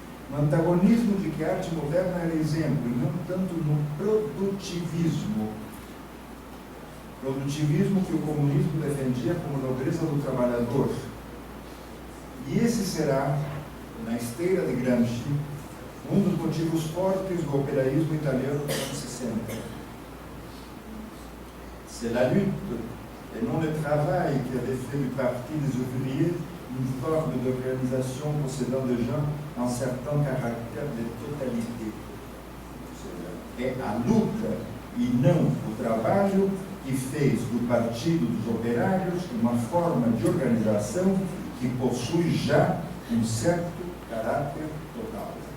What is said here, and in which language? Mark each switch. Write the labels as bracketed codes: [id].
[pt] No antagonismo de que a arte moderna era exemplo, e não tanto no produtivismo. Produtivismo que o comunismo defendia como nobreza do trabalhador. E esse será, na esteira de Gramsci, um dos motivos fortes do operaísmo italiano dos anos 60. [fr] C'est la lutte et non le travail qui avait fait du Parti des ouvriers une forme d'organisation possédant déjà un certain caractère de totalité. [pt] É a luta e não o trabalho que fez do Partido dos Operários uma forma de organização que possui já um certo caráter total.